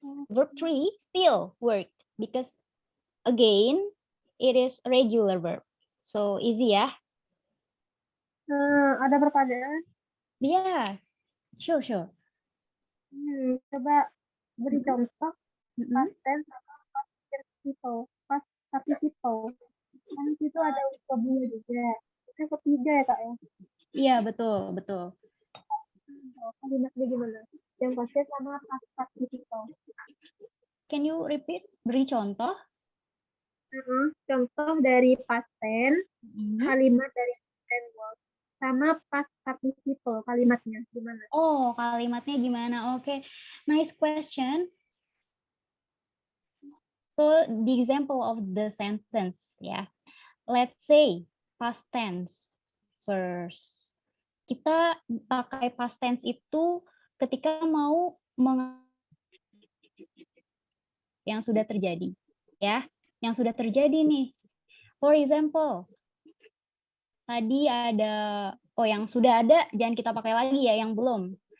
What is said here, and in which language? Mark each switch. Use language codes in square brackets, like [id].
[en] verb 3 still worked because again it is regular verb. So easy ya. [id] Ada pertanyaan? [en] Yeah, sure. [id] Coba beri contoh Mm-mm. [en] past tense sama past participle. Past participle. [id] Kan itu ada verbnya juga. Itu ketiga ya kak ya? Iya, betul. Kalimatnya gimana? Yang past tense sama past participle. [en] Can you repeat? Beri contoh. [id] Contoh dari past tense, Mm-mm. kalimat dari present work, sama past participle kalimatnya gimana? Oh, kalimatnya gimana? Oke, nice question. [en] So the example of the sentence, ya. Let's say past tense first. [id] Kita pakai past tense itu ketika mau yang sudah terjadi, ya. Yang sudah terjadi nih. For example, tadi ada, yang sudah ada jangan kita pakai lagi ya, yang belum.